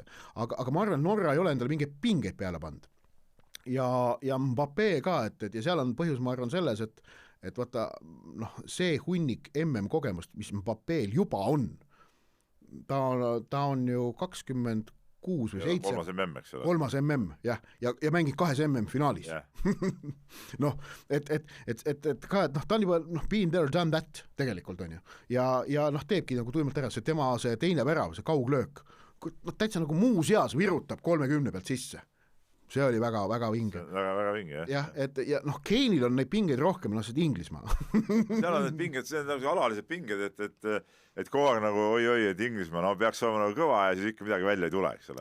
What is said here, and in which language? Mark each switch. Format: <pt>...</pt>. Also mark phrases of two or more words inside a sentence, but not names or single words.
<et>Aga ma arvan, et Norra ei ole endale mingeid pingeid peale pannud. Ja Mbappé ka, et ja seal on põhjus, ma arvan, selles, et vaata, noh, see hunnik MM-kogemust, mis Mbappél juba on, ta on ju 26 või 7. Kolmas MM, eks ole. Kolmas MM, jah, ja mängib 2 MM-finaalis. Yeah. noh, et ka, et noh, ta on juba</et> <en>been there, done that</en> <et>tegelikult on ju. Ja noh, teebki nagu tuimalt ära, see tema see teine värav, see kauglöök, noh, täitsa nagu muuseas virutab 30 pealt sisse. See oli väga vinge. Väga vinge, jah. Jah, et ja noh, Kane'il on neid pingeid rohkem, noh, see Inglismaa. seal on need pinged, see on nagu alalised pinged, et kogu aeg nagu oi, et Inglismaa, no peaks olema nagu kõva ja siis ikka midagi välja ei tule, eks ole.</et>